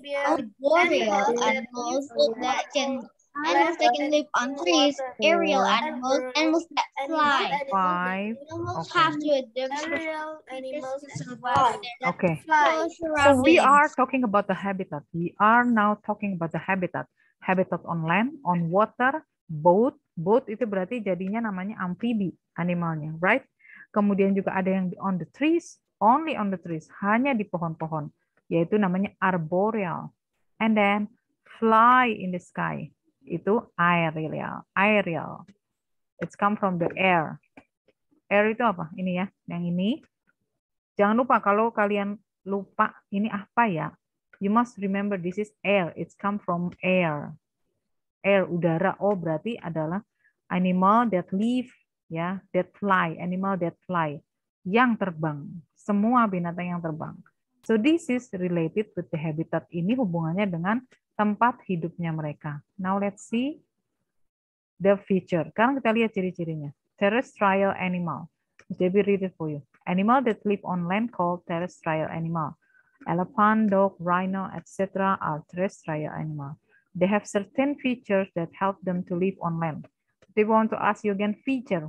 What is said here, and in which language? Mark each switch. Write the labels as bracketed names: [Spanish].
[English] Arboreal animals that can live on trees. Aerial animals that fly. 5. Animals Okay. have to adapt to survive. Okay. So we are talking about the habitat. We are now talking about the habitat. Habitat on land, on water, boat. [Indonesian] Boat itu berarti jadinya namanya amfibi animalnya, right? Kemudian juga ada yang [English] on the trees, only on the trees, [Indonesian] hanya di pohon-pohon, yaitu namanya arboreal. [English] And then fly in the sky, itu aerial. It's come from the air. [Indonesian] Air itu apa? Ini ya, yang ini. Jangan lupa kalau kalian lupa ini apa ya, [English] you must remember this is air. It's come from air. [Indonesian] Air, udara. [English] Oh, [Indonesian] berarti adalah [English] animal that live, ya, that fly. Animal that fly, [Indonesian] yang terbang. Semua binatang yang terbang. [English] So this is related with the habitat. [Indonesian] Ini hubungannya dengan tempat hidupnya mereka. [English] Now let's see the feature. [Indonesian] Sekarang kita lihat ciri-cirinya. [English] Terrestrial animal. Debbie read it for you. Animal that live on land called terrestrial animal. Elephant, dog, rhino, etc. are terrestrial animal. They have certain features that help them to live online. They want to ask you again feature.